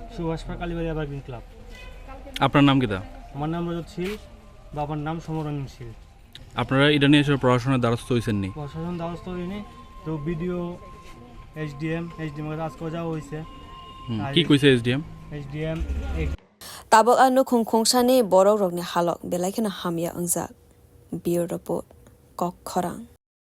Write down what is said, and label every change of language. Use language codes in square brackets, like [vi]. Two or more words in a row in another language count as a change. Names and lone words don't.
[bn] সুভাষ পার্ক কালীবাড়ি এভারগ্রিন ক্লাব আপনার নাম কি দা আমার নাম রজত শীল বাবার নাম সমরঞ্জন শীল আপনারা এটা নিয়ে এসে পড়াশোনার দ্বারস্থ হয়েছেন নি প্রশাসন দ্বারস্থ হয়নি তো ভিডিও এসডিএম এর আজকে যাওয়া হয়েছে কি কইছে এসডিএম [trp] Tabak anu khungkhungsani borok rokni halok belaikena hamya angjak. [en] Bureau report [trp] Kok Khorang.